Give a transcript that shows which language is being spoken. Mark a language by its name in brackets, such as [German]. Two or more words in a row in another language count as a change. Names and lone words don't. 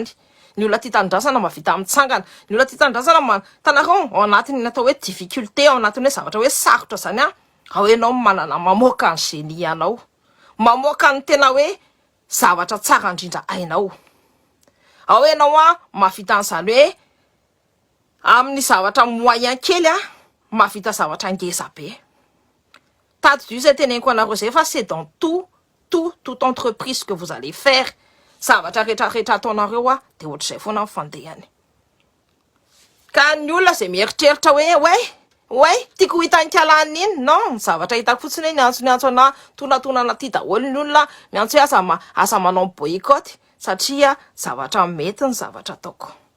[Malagasy] Ny olona tia tanindrazana mavita amitsangana. Ny olona tia tanindrazana tanareo ao anatin'ny natao hoe difficulté, ao anatin'ny hoe zavatra hoe sarotra zany ao enao manana mamoaka ny génie anao. Mamoaka ny tena hoe zavatra tsara indrindra ainao. Ao enao mavita an'izany hoe amin'ny zavatra moyen kely mavita zavatra ngeza be. Tady du zay teneniko anareo zay fa [French] c'est dans toute entreprise que vous allez faire. [Malagasy] Zavatra rehetrarehetra ataonareo de ohatr'izay foana mifandehany. Ka ny olona zay mieritreritra hoe tiako hitan'ny alany iny, non, zavatra hitako fotsiny miantso ana tonatonana ty daholo ny olona miantso hoe asa manao boycott satria zavatra mety ny zavatra ataoko.